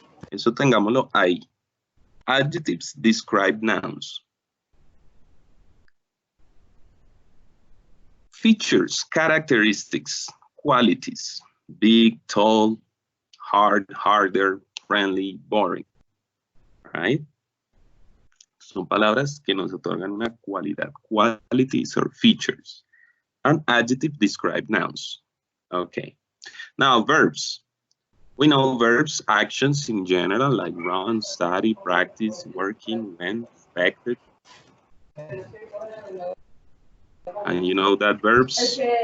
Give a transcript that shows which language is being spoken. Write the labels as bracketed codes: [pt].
[es] Eso tengámoslo ahí. [en] Adjectives describe nouns. Features, characteristics, qualities. Big, tall, hard, harder, friendly, boring. Right? [es] Son palabras que nos otorgan una cualidad. [en] Qualities or features. and adjective describe nouns. Okay. Now verbs. We know verbs, actions in general, like run, study, practice, working, went, expected. And you know that verbs.